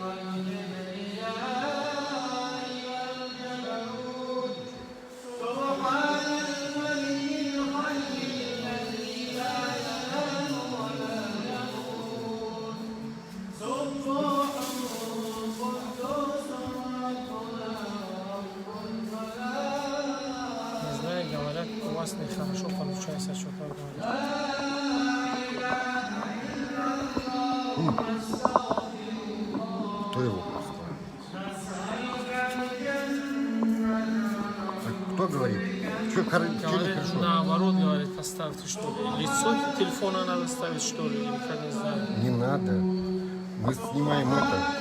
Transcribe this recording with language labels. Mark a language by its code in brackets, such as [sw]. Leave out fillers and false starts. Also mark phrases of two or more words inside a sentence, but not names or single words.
[ar] والكبرياء والجبروت سبحان الملك الحي الذي لا ينام ولا يموت سبوح قدوس ربنا رب الملائكة [ru] Знаю, говорят, у вас нехорошо получается что-то говорить. [ar] لا إله إلا الله نستغفر الله [ru] Кто его поставил? [ar] نسألك [ru] Что не хорошо? Наоборот, говорит, поставьте, что ли. Лицо телефона надо ставить, что ли, или как, не знаю. Не надо. Мы снимаем это.